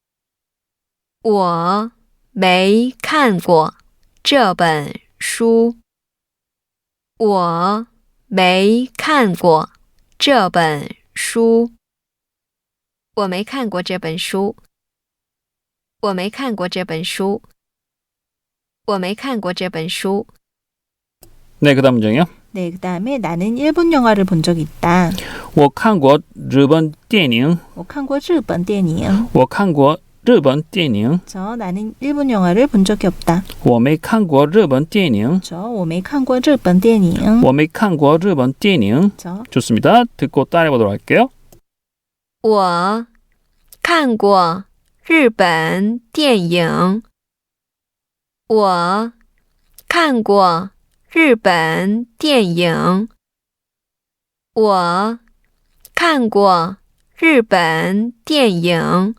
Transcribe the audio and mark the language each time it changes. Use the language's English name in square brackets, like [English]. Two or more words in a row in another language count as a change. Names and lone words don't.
[Chinese] 我没看过这本书。我没看过这本书。我没看过这本书。我没看过这本书。我没看过这本书。 [Korean] 네, 그 다음 문장이요. 네, 그다음에 나는 일본 영화를 본 적이 있다. [Chinese] 我看过日本电影. 我看过日本电影. 我看过日本电影. [Korean] 저 나는 일본 영화를 본 적이 없다. [Chinese] 我没看过日本电影. 저 我没看过日本电影. 我没看过日本电影. [Korean] 저 좋습니다. 듣고 따라해 보도록 할게요. [Chinese] 我看过日本电影。我看过日本电影。我看过日本电影。